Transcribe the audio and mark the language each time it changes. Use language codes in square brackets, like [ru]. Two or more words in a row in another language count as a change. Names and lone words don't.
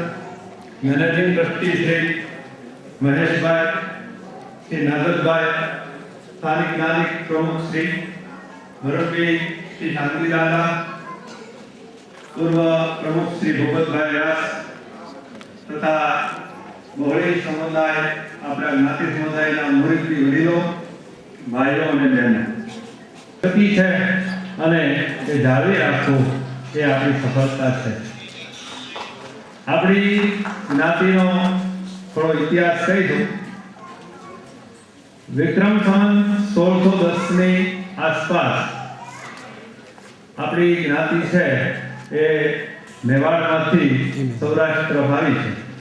[en] managing trustee [gu] શ્રી મહેશભાઈ, શ્રી નાગતભાઈ, સ્થાનિક નાગરિક પ્રમુખ શ્રી મુરબ્બી શ્રી શાંતિદાદા, પૂર્વ પ્રમુખ શ્રી ભૂપતભાઈ વ્યાસ તથા બહુડી સમુદાય આપણા જ્ઞાતિ સમુદાયના મુરબ્બી વડીલો ભાઈઓ અને બહેનો ગતિ છે અને એ જાળવી રાખવું એ આપણી સફળતા છે. આપણી જ્ઞાતિનો થોડો ઇતિહાસ કહી દઉં. વિક્રમ સંવત 1610 ની આસપાસ આપણી જ્ઞાતિ છે એ મેવાડમાંથી સૌરાષ્ટ્ર તરફ આવી છે.